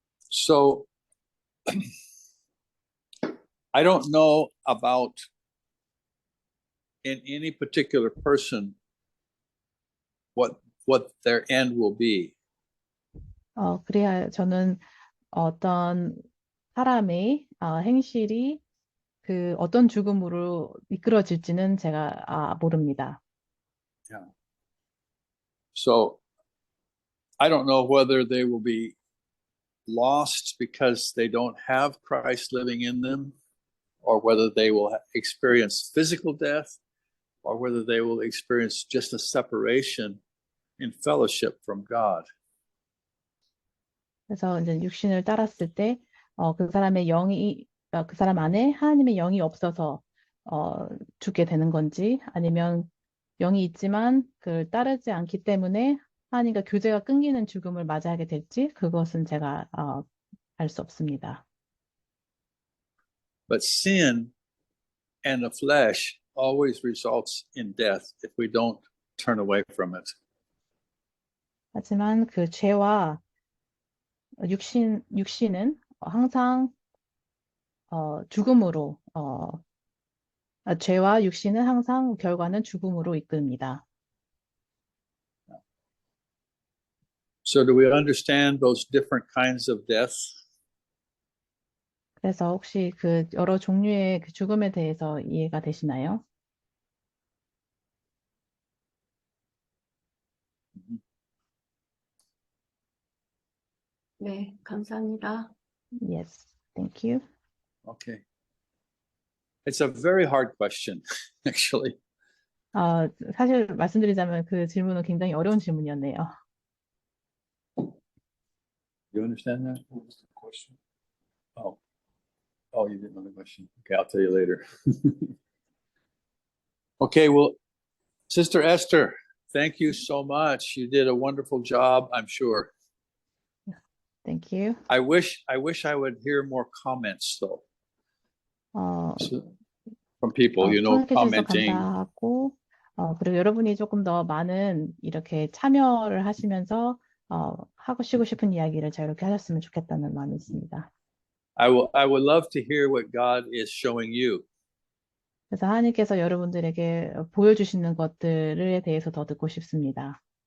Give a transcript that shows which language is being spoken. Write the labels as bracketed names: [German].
[English] So I don't know about in any particular person what their end will be. [Korean] 그래야 저는 어떤 사람의 행실이 그 어떤 죽음으로 이끌어질지는 제가 모릅니다. [English] Yeah. So I don't know whether they will be lost because they don't have Christ living in them, or whether they will experience physical death, or whether they will experience just a separation in fellowship from God. [Korean] 그래서 이제 육신을 따랐을 때 그 사람의 영이 그 사람 안에 하나님의 영이 없어서 죽게 되는 건지 아니면 영이 있지만 그걸 따르지 않기 때문에 하나님과 교제가 끊기는 죽음을 맞이하게 될지 그것은 제가 알 수 없습니다. [English] But sin and the flesh always results in death if we don't turn away from it. [Korean] 하지만 그 죄와 육신은 항상 죽음으로 죄와 육신은 항상 결과는 죽음으로 이끕니다. [English] So do we understand those different kinds of death? [Korean] 그래서 혹시 그 여러 종류의 그 죽음에 대해서 이해가 되시나요? 네, 감사합니다. [English] Yes, thank you. Okay. It's a very hard question, actually. [Korean] 사실 말씀드리자면 그 질문은 굉장히 어려운 질문이었네요. [English] You understand that? What was the question? Oh, you didn't know the question. Okay, I'll tell you later. Okay, well, Sister Esther, thank you so much. You did a wonderful job, I'm sure. Thank you. I wish I would hear more comments though from people, [Korean] 청해 주셔서 [English] commenting. [Korean] 감사하고 그리고 여러분이 조금 더 많은 이렇게 참여를 하시면서 하고 싶은 이야기를 자유롭게 하셨으면 좋겠다는 마음이 있습니다. [English] I would love to hear what God is showing you. [Korean] 그래서 하나님께서 여러분들에게 보여주시는 것들에 대해서 더 듣고 싶습니다.